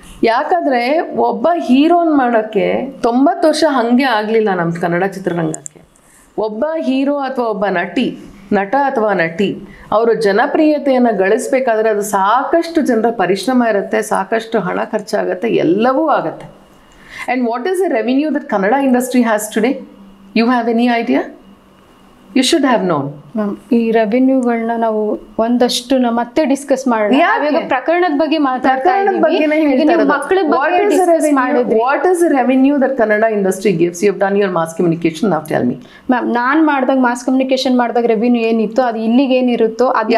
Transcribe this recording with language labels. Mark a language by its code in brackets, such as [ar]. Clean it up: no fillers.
[kn] ಯಾಕಂದರೆ ಒಬ್ಬ ಹೀರೋನ್ ಮಾಡೋಕ್ಕೆ 90 ವರ್ಷ ಹಾಗೆ ಆಗಲಿಲ್ಲ ನಮ್ಮ ಕನ್ನಡ ಚಿತ್ರರಂಗಕ್ಕೆ. ಒಬ್ಬ ಹೀರೋ ಅಥವಾ ಒಬ್ಬ ನಟ ಅಥವಾ ನಟಿ ಅವರು ಜನಪ್ರಿಯತೆಯನ್ನು ಗಳಿಸ್ಬೇಕಾದ್ರೆ ಅದು ಸಾಕಷ್ಟು ಜನರ ಪರಿಶ್ರಮ ಇರುತ್ತೆ, ಸಾಕಷ್ಟು ಹಣ ಖರ್ಚಾಗುತ್ತೆ, ಎಲ್ಲವೂ ಆಗುತ್ತೆ. [en] And what is the revenue that Kannada industry has today? You have any idea? You should have known. [kn] Ma'am ಈ ರೆವಿನ್ಯೂಗಳನ್ನ ನಾವು ಒಂದಷ್ಟು ಮತ್ತೆ ಡಿಸ್ಕಸ್ ಮಾಡೋಣ. ನಾವೀಗ ಪ್ರಕರಣದ ಬಗ್ಗೆ ಮಾತಾಡ್ತಾ ಇದ್ದೀವಿ, ಮಕ್ಕಳ ಬಗ್ಗೆ ಡಿಸ್ಕಸ್ ಮಾಡಿದ್ವಿ. [en] What is the revenue that Kannada industry gives? You have done your mass communication, now tell me. [kn] Ma'am ನಾನು ಮಾಡಿದಾಗ ಮಾಸ್ ಕಮ್ಯುನಿಕೇಶನ್ ಮಾಡಿದಾಗ ರೆವಿನ್ಯೂ ಏನಿತ್ತು ಅದು ಇಲ್ಲಿಗೆ ಏನಿರುತ್ತೋ ಅದು